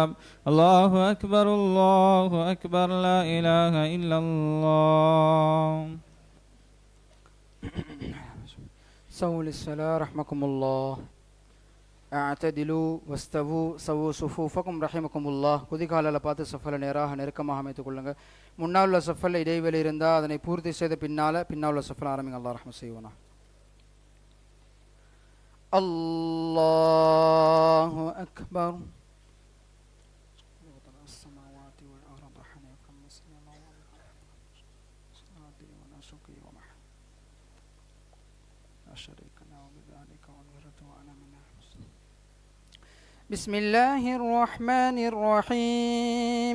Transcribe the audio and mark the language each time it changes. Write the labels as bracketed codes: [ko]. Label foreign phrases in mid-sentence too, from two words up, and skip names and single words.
[ar] الله أكبر الله أكبر، لا إله إلا الله. سووا للصلاة رحمكم الله. اعتدلوا واستووا سووا صفوفكم رحمكم الله. [ta] குதிகாலில் பார்த்து சஃபலை நேராக நெருக்கமாக அமைத்துக் கொள்ளுங்க. முன்னால் உள்ள சஃபலில் இடைவெளி இருந்தால் அதனை பூர்த்தி செய்த பின்னால் உள்ள சஃபலை ஆரம்பிங்க. அல்லாஹ் ரஹ்மத் செய்வோனா. [ar] الله أكبر. بسم الله الرحمن الرحيم.